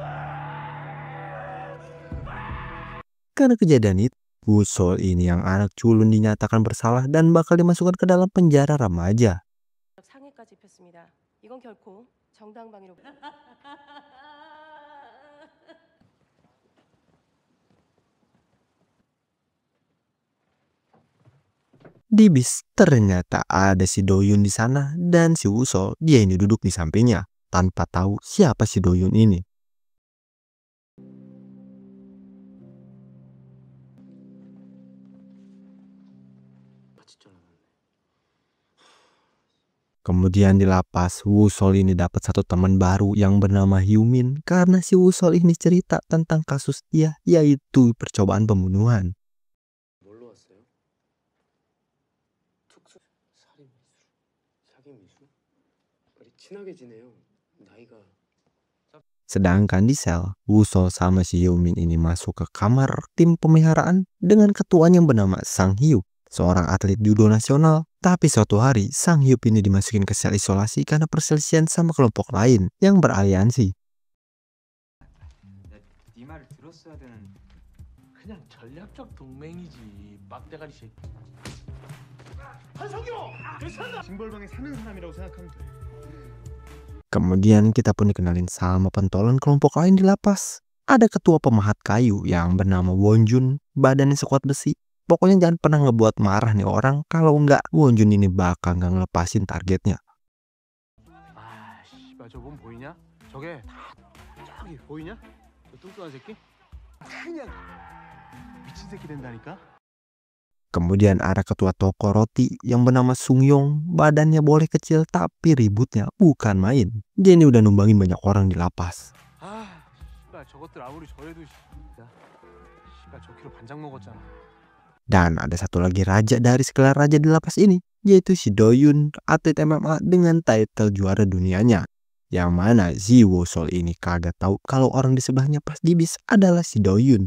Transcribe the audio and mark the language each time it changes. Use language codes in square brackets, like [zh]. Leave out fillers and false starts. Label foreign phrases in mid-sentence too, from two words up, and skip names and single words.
[id] Karena kejadian itu, Woo-sol ini yang anak culun dinyatakan bersalah dan bakal dimasukkan ke dalam penjara remaja. [ko] 상해까지 입혔습니다. 이건 결코 정당방위로. [id] Di bis ternyata ada si Do Hyun di sana dan si Woo-sol, dia ini duduk di sampingnya tanpa tahu siapa si Do Hyun ini. Kemudian di lapas, Woo-sol ini dapat satu teman baru yang bernama Hyumin karena si Woo-sol ini cerita tentang kasus dia, yaitu percobaan pembunuhan. [ko] 뭘로 왔어요? 특수 살인 미수, 사기 미수? 우리 친하게 지내요. 나이가 [id] Sedangkan di sel, Woo-sol sama si Hyumin ini masuk ke kamar tim pemeliharaan dengan ketuanya yang bernama Sang Hyuk, seorang atlet judo nasional. Tapi suatu hari, Sang Hyuk ini dimasukin ke sel isolasi karena perselisihan sama kelompok lain yang beraliansi. [ko] 네 말을 들었어야 되는. 그냥 전략적 동맹이지. 빡대가리 새끼. 한성규! 괜찮나? 징벌방에 사는 사람이라고 생각하면 돼. [id] Kemudian kita pun dikenalin sama pentolan kelompok lain di lapas. Ada ketua pemahat kayu yang bernama Wonjun, badannya sekuat besi. Pokoknya jangan pernah ngebuat marah nih orang, kalau enggak Wonjun ini bakal nggak ngelepasin targetnya. [ko] 아, 씨발 저분 보이냐? 저게 저기 보이냐? 저 뚱뚱한 새끼? 그냥 미친 새끼 된다니까? [id] Kemudian ada ketua toko roti yang bernama Sungyong, badannya boleh kecil tapi ributnya bukan main. Dia ini udah numbangin banyak orang di lapas. [ko] 아, 씨발 저것들 아무리 저래도 씨발 저 키로 반장 먹었잖아. [id] Dan ada satu lagi raja dari sekelar raja di lapas ini, yaitu si Doyun, atlet MMA dengan title juara dunianya. Yang mana si Wusol ini kagak tahu kalau orang di sebelahnya pas di bis adalah si Doyun.